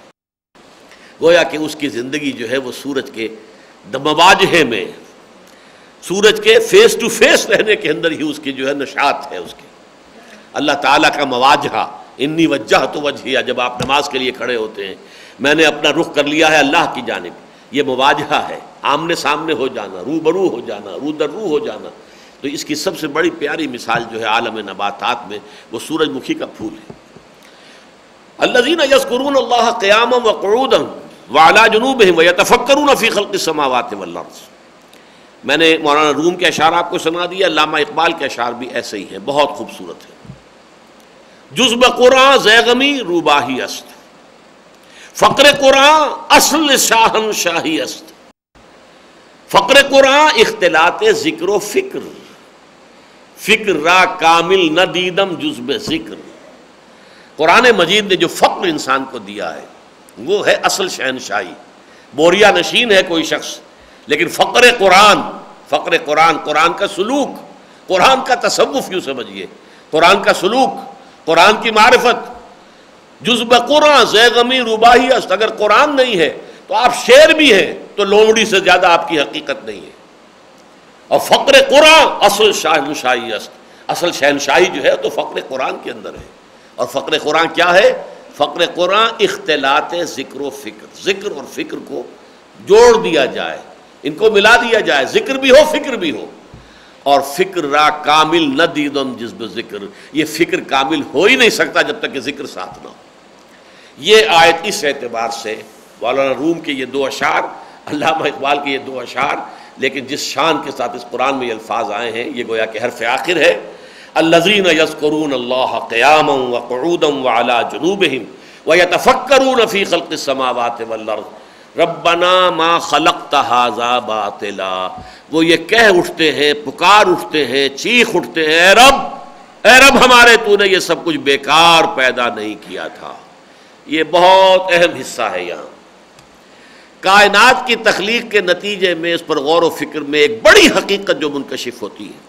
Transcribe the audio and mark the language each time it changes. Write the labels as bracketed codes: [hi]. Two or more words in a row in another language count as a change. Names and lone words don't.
[ur] گویا کہ اس کی زندگی جو ہے وہ سورج کے مواجہے میں، سورج کے [en] face to face [ur] رہنے کے اندر ہی اس کی جو ہے نشاط ہے. اس کی اللہ تعالیٰ کا مواجہہ، [ar] انی وجہت وجہی، [ur] جب آپ نماز کے لیے کھڑے ہوتے ہیں میں نے اپنا رخ کر لیا ہے اللہ کی جانب، یہ مواجہہ ہے، آمنے سامنے ہو جانا، روبرو ہو جانا، رو در رو ہو جانا. تو اس کی سب سے بڑی پیاری مثال جو ہے عالم نباتات میں وہ سورج مکھی کا پھول ہے. [ar] الذین یذکرون اللہ قیاما وقعودا وعلی جنوبہم ویتفکرون فی خلق السماوات والارض. [ur] میں نے مولانا روم کے اشعار آپ کو سنا دیا، علامہ اقبال کے اشعار بھی ایسے ہی ہیں، بہت خوبصورت ہے. [fa] جزب قرآن زیغمی روباہی است، فقر قرآن اصل شاہن شاہی است. فقر قرآن اختلاط ذکر و فکر، فکر را کامل نہ دیدم جزب ذکر. [ur] قرآن مجید نے جو فقر انسان کو دیا ہے وہ ہے اصل شہنشاہی. بوریا نشین ہے کوئی شخص، لیکن فقر قرآن، فقر قرآن، قرآن کا سلوک، قرآن کا تصوف یوں سمجھیے، قرآن کا سلوک، قرآن کی معرفت. [fa] جزب قرآن زیغمی روباہی است. [ur] اگر قرآن نہیں ہے تو آپ شعر بھی ہیں تو لومڑی سے زیادہ آپ کی حقیقت نہیں ہے. اور [fa] فقر قرآن اصل شہنشاہی است، [ur] اصل شہنشاہی جو ہے تو فقر قرآن کے اندر ہے. اور فقر قرآن کیا ہے؟ [fa] فقر قرآن اختلاط ذکر و فکر، [ur] ذکر اور فکر کو جوڑ دیا جائے، ان کو ملا دیا جائے، ذکر بھی ہو فکر بھی ہو. اور [fa] فکر را کامل نہ دیدم جزب ذکر، [ur] یہ فکر کامل ہو ہی نہیں سکتا جب تک کہ ذکر ساتھ نہ ہو. یہ آیت اس اعتبار سے مولانا روم کے یہ دو اشعار، علامہ اقبال کے یہ دو اشعار، لیکن جس شان کے ساتھ اس قرآن میں یہ الفاظ آئے ہیں یہ گویا کہ حرف آخر ہے. [ar] الذین یذکرون اللہ قیاما وقعودا وعلی جنوبہم ویتفکرون فی خلق السماوات والارض ربنا ما خلقت ھذا باطلا. [ur] وہ یہ کہہ اٹھتے ہیں، پکار اٹھتے ہیں، چیخ اٹھتے ہیں، اے رب ہمارے تو نے یہ سب کچھ بیکار پیدا نہیں کیا تھا. یہ بہت اہم حصہ ہے. یہاں کائنات کی تخلیق کے نتیجے میں اس پر غور و فکر میں ایک بڑی حقیقت جو منکشف ہوتی ہے.